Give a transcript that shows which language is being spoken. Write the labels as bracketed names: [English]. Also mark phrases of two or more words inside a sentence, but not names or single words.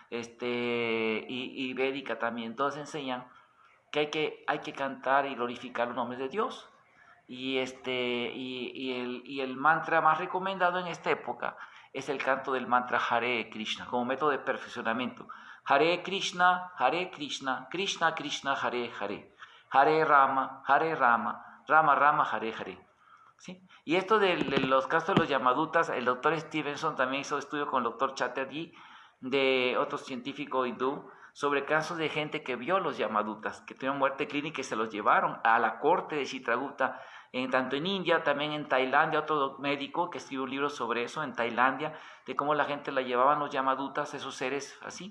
[Spanish] Y védica también, todos enseñan que hay que cantar y glorificar los nombres de Dios. Y el mantra más recomendado en esta época es el canto del mantra Hare Krishna, como método de perfeccionamiento. [Sanskrit] Hare Krishna, Krishna Krishna, Hare Hare. Hare Rama, Rama Rama, Hare Hare. [Spanish] ¿Sí? Y esto de los casos de los Yamadutas, el doctor Stevenson también hizo estudio con el doctor Chatterjee, de otro científico hindú, sobre casos de gente que vio los Yamadutas, que tuvieron muerte clínica y se los llevaron a la corte de Chitraguta, tanto en India, también en Tailandia, otro médico que escribió un libro sobre eso, en Tailandia, de cómo la gente la llevaban los Yamadutas, esos seres así.